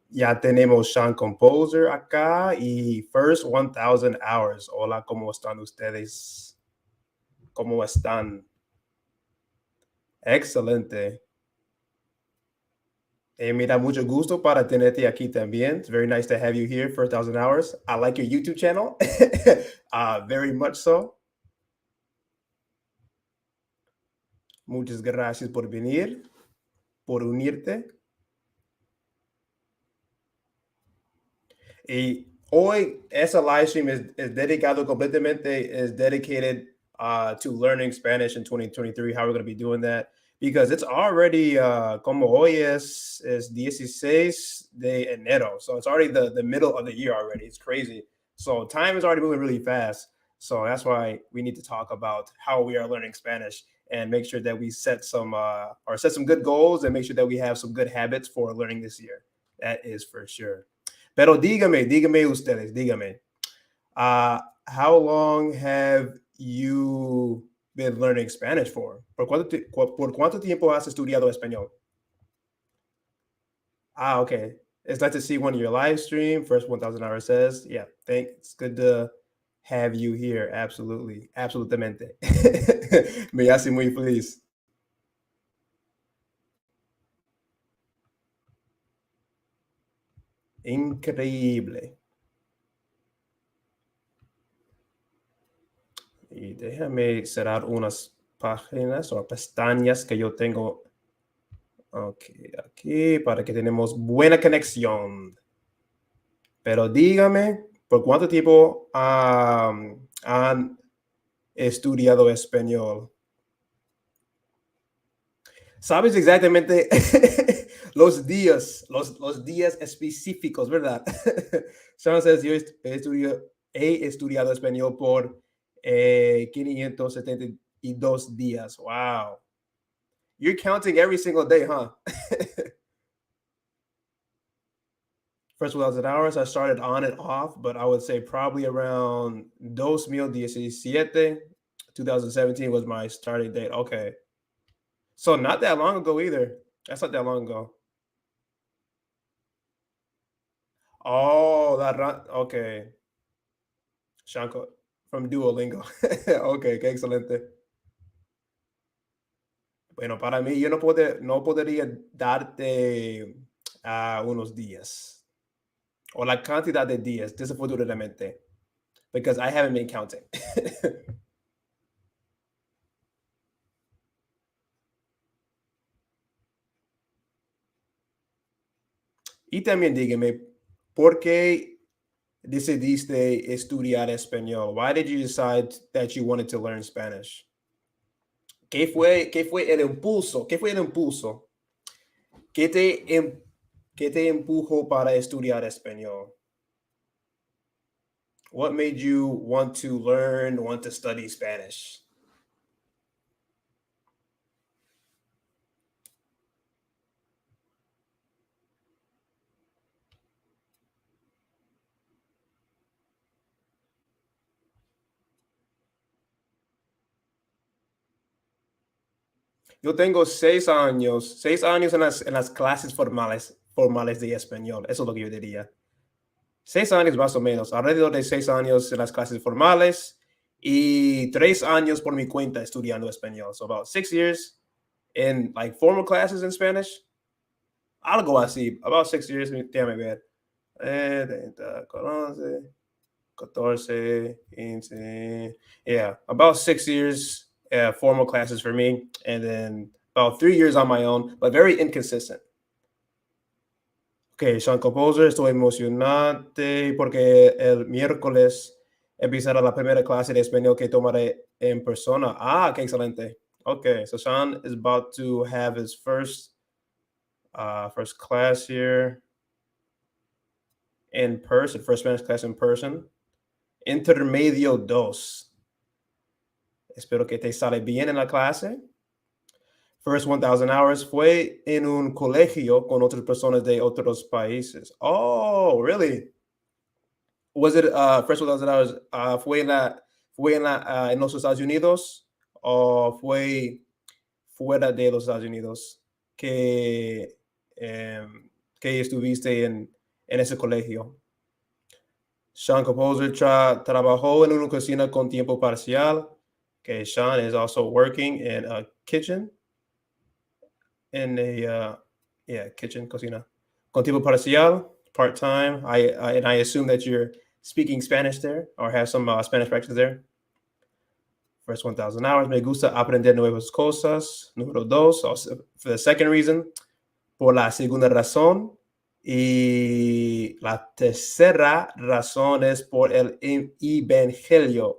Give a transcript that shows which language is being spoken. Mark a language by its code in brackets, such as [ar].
[es] Ya tenemos Sean Composer acá y First 1000 Hours. Hola, ¿cómo están ustedes? ¿Cómo están? Excelente. Mira, mucho gusto para tenerte aquí también. [en] It's very nice to have you here for 1000 Hours. I like your YouTube channel. Very much so. [es] Muchas gracias por venir, por unirte. Y hoy, ese live stream es dedicado completamente, [en] is dedicated to learning Spanish in 2023, how we're going to be doing that. Because it's already, [es] como hoy es 16 de enero. [en] So it's already the middle of the year already. It's crazy. So time is already moving really fast. So that's why we need to talk about how we are learning Spanish and make sure that we set some good goals and make sure that we have some good habits for learning this year. That is for sure. [es] Pero dígame ustedes, dígame. [en] How long have you been learning Spanish for? [es] ¿Por cuánto tiempo has estudiado español? [en] Okay. It's nice to see one of your live stream. First 1000 hours says, yeah, it's good to have you here. Absolutely. [es] Absolutamente. Me hace muy feliz. Increíble. Y déjame cerrar unas páginas o pestañas que yo tengo. Ok, aquí para que tenemos buena conexión. Pero dígame, ¿por cuánto tiempo han estudiado español? ¿Sabes exactamente los días específicos, verdad? Entonces, yo he estudiado español por 572 días. [en] Wow. You're counting every single day, huh? First 1000 hours, I started on and off, but I would say probably around 2017. 2017 was my starting date. Okay. So not that long ago either. That's not that long ago. Oh, okay. Shanko from Duolingo. [es] Okay, qué excelente. Bueno, para mí, yo no podría darte unos días o la cantidad de días, desafortunadamente, [en] because I haven't been counting. [es] Y también dígame, ¿por qué decidiste estudiar español? [en] Why did you decide that you wanted to learn Spanish? [es] ¿Qué fue el impulso? ¿Qué fue el impulso? ¿Qué te empujó para estudiar español? [en] What made you want to learn, want to study Spanish? [es] Yo tengo 6 años en las clases formales de español. Eso es lo que yo diría. 6 años más o menos, alrededor de 6 años en las clases formales y 3 años por mi cuenta estudiando español. [en] So about 6 years in like formal classes in Spanish. [es] Algo así, [en] about 6 years, [es] déjame ver. 30, 14, 15. [en] Yeah, about 6 years formal classes for me, and then about 3 years on my own, but very inconsistent. [es] Ok, Sean Composer, estoy emocionante porque el miércoles empezará la primera clase de español que tomaré en persona. Qué excelente. [en] Okay, so Sean is about to have his first class here in person, first Spanish class in person. [es] Intermedio 2. Espero que te sale bien en la clase. First 1000 hours fue en un colegio con otras personas de otros países. [en] Oh, really? Was it first $1,000? [es] ¿Fue en los Estados Unidos o fue fuera de los Estados Unidos que, que estuviste en ese colegio? Sean Composer trabajó en una cocina con tiempo parcial. [en] Okay, Sean is also working in a kitchen, in a kitchen, cocina. [es] Con tiempo parcial, [en] part time. And I assume that you're speaking Spanish there or have some Spanish practice there. First 1,000 hours. [es] Me gusta aprender nuevas cosas. Número dos, [en] also, for the second reason, [es] por la segunda razón. Y la tercera razón es por el evangelio.